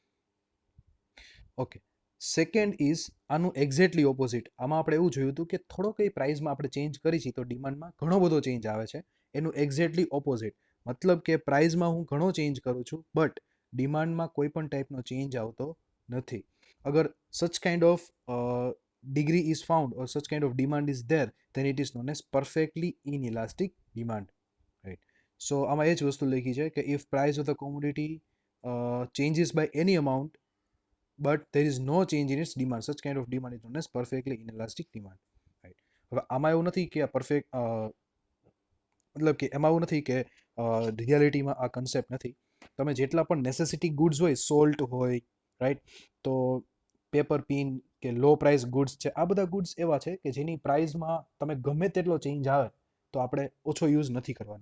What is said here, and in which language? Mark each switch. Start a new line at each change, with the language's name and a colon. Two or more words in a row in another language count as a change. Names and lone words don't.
Gujarati: ઓકે,
English: second is
Gujarati: આનું
English: exactly opposite.
Gujarati: આમાં આપણે એવું જોયું હતું કે થોડો કઈ પ્રાઇસમાં આપણે ચેન્જ કરી છે તો ડિમાન્ડમાં ઘણો બધો ચેન્જ આવે છે. એનું
English: exactly opposite,
Gujarati: મતલબ કે પ્રાઇસમાં હું ઘણો ચેન્જ કરું છું બટ ડિમાન્ડમાં કોઈ પણ ટાઈપનો ચેન્જ આવતો નથી.
English: અગર such kind of degree is found or such kind of demand is there, then it is known as perfectly inelastic demand, right? So
Gujarati: આમાં એ જ વસ્તુ લખી છે કે
English: if price of the commodity changes by any amount but there is no change in its demand, such kind of demand is known as perfectly inelastic demand, right?
Gujarati: હવે આમાં એવું નથી કે આ પરફેક્ટ મતલબ કે એમાં એવું નથી કે રિયાલિટીમાં આ કન્સેપ્ટ નથી. તમે જેટલા પણ
English: necessity goods
Gujarati: હોય, સોલ્ટ હોય, રાઈટ? તો
English: paper pin
Gujarati: કે
English: low price goods
Gujarati: છે, આ બધા ગુડ્સ એવા છે કે જેની પ્રાઇસમાં તમે ગમે તેટલો ચેન્જ આવે તો આપણે ઓછો યુઝ નથી કરવાના.